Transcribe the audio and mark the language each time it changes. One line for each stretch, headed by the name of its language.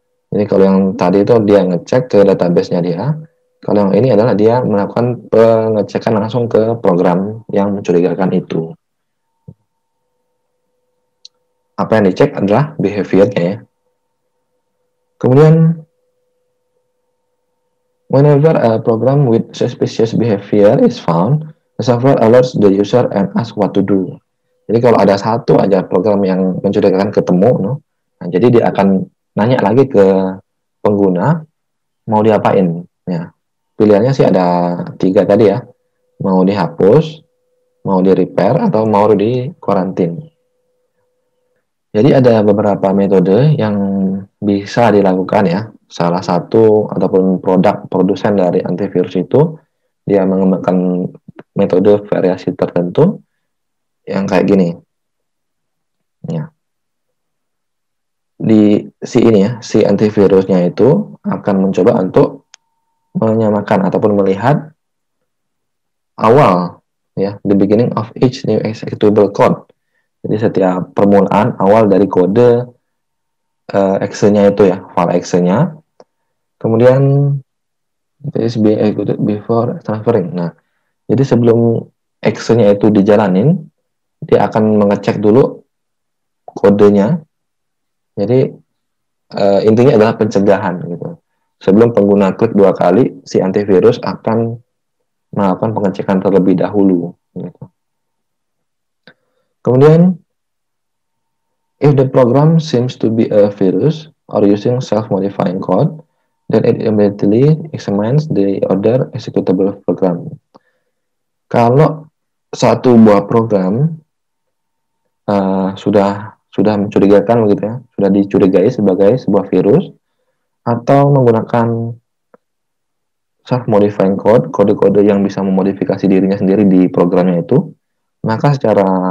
Indonesian: Jadi kalau yang tadi itu dia ngecek ke database-nya dia, kalau yang ini adalah dia melakukan pengecekan langsung ke program yang mencurigakan itu. Apa yang dicek adalah behavior-nya ya.
English: Kemudian whenever a program with suspicious behavior is found, the software alerts the user and asks what to do.
Indonesian: Jadi kalau ada satu aja program yang mencurigakan ketemu, no? Nah, jadi dia akan nanya lagi ke pengguna mau diapain. Ya, pilihannya sih ada 3 tadi ya, mau dihapus, mau di repair atau mau di karantin. Jadi ada beberapa metode yang bisa dilakukan ya. Salah satu ataupun produk produsen dari antivirus itu dia mengembangkan metode variasi tertentu yang kayak gini. Ya. Di si ini ya, si antivirusnya itu akan mencoba untuk menyamakan ataupun melihat awal ya,
English: the beginning of each new executable code.
Indonesian: Jadi setiap permulaan awal dari kode exe-nya itu ya, file exe-nya.
English: Kemudian this be executed before transferring.
Indonesian: Nah, jadi sebelum exe-nya itu dijalanin, dia akan mengecek dulu kodenya. Jadi intinya adalah pencegahan gitu. Sebelum pengguna klik 2 kali, si antivirus akan melakukan pengecekan terlebih dahulu. Gitu.
English: Kemudian, if the program seems to be a virus or using self-modifying code, then it immediately examines the other executable program.
Indonesian: Kalau satu buah program sudah mencurigakan begitu ya, sudah dicurigai sebagai sebuah virus atau menggunakan self-modifying code, kode-kode yang bisa memodifikasi dirinya sendiri di programnya itu, maka secara